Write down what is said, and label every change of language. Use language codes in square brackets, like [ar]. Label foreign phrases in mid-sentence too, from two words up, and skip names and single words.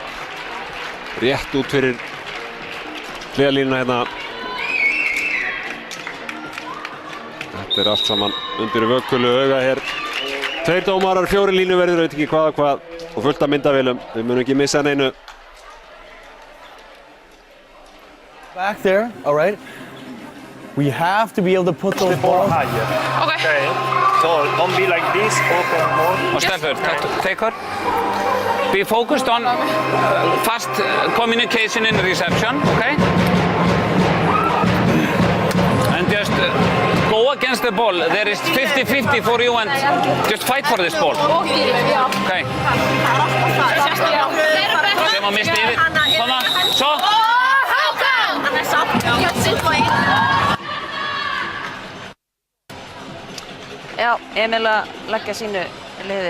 [is] Rétt út fyrir hliðarlínuna hérna. Þetta allt saman undir vökkulu auga hér. 2 dómarar, 4 línuverðir, veit ekki hvað og hvað. Og fullt af myndavélum. Við munum ekki missa neinu. [en] Back there, all right? We have to be able to put those balls. Okay. So don't be like this, open more. Og Steffur, take her. Be focused on fast communication in reception, okay? And just go against the ball. There is 50-50 for you and just fight for this ball. [is] Okay. Sem að mista yfir. Svona, svo. Já, Emil að leggja sínu liði